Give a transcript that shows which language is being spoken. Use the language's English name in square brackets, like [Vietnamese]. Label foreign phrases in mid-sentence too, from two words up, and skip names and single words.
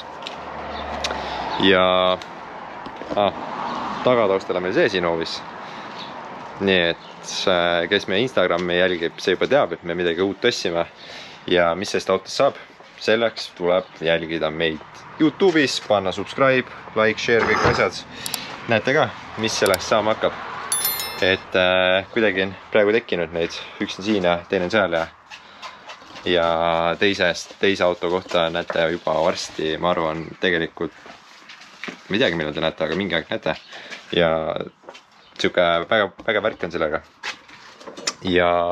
[Estonian] Ja tagataustale meil see siin hoovis. Nii et kes meie Instagrami jälgib, see juba teab, et me midagi uut tõssime. Ja mis sellest autost saab? Selleks tuleb jälgida meid YouTube'is, panna [English] subscribe, like, share, [Estonian] kõik asjad. Näete ka, mis selleks saama hakkab. Et kuidagi on praegu tekkinud neid, üks on siin ja teine on seal ja teise auto kohta näete juba varsti, ma arvan, tegelikult ma ei teagi, millal te näete, aga mingi aeg näete ja siuke väga värk on sellega ja